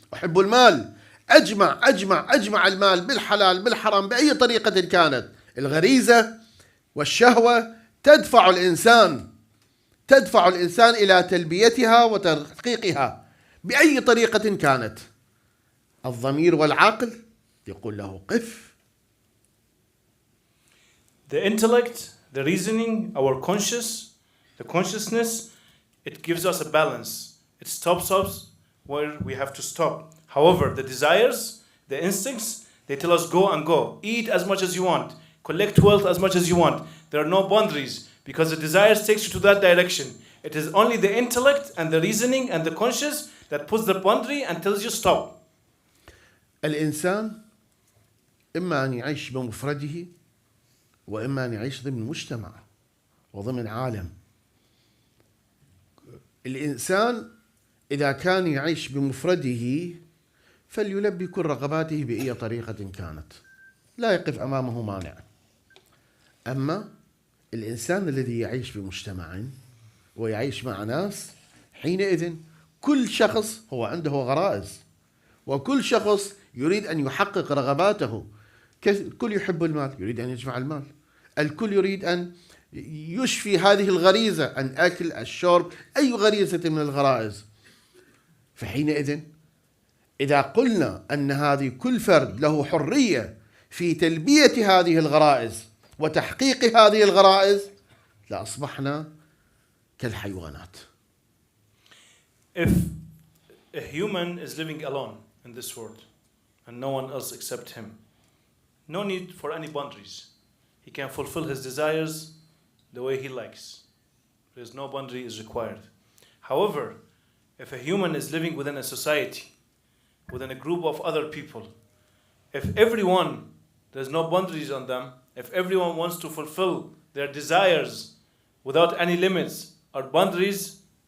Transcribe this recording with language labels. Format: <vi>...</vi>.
<ar>أحب المال، أجمع المال بالحلال بالحرام بأي طريقة كانت. الغريزة والشهوة تدفع الإنسان إلى تلبيتها وتحقيقها بأي طريقة كانت. الضمير والعقل يقول له قف.</ar> <en>The intellect, the reasoning, our the consciousness, it gives us a balance. It stops us where we have to stop. However, the desires, the instincts, they tell us go and go. Eat as much as you want. Collect wealth as much as you want. There are no boundaries because the desires takes you to that direction. It is only the intellect and the reasoning and the conscious that puts the boundary and tells you stop.</en> <ar>الإنسان إما أن يعيش بمفرده وإما أن يعيش ضمن مجتمع وضمن عالم. الإنسان إذا كان يعيش بمفرده فليلبي كل رغباته بأي طريقة كانت، لا يقف أمامه مانع. أما الإنسان الذي يعيش بمجتمع ويعيش مع ناس، حينئذ كل شخص هو عنده غرائز وكل شخص يريد أن يحقق رغباته. الكل يحب المال، يريد أن يجمع المال. الكل يريد أن يشفي هذه الغريزة، أن أكل، الشرب، أي غريزة من الغرائز. فحينئذ إذا قلنا أن هذه كل فرد له حرية في تلبية هذه الغرائز وتحقيق هذه الغرائز لأصبحنا كالحيوانات.</ar> <en>If a human is living alone in this world and no one else except him, no need for any boundaries. He can fulfill his desires the way he likes. There's no boundary is required. However, if a human is living within a society, within a group of other people, if everyone, there's no boundaries on them, if everyone wants to fulfill their desires without any limits or boundaries,</en>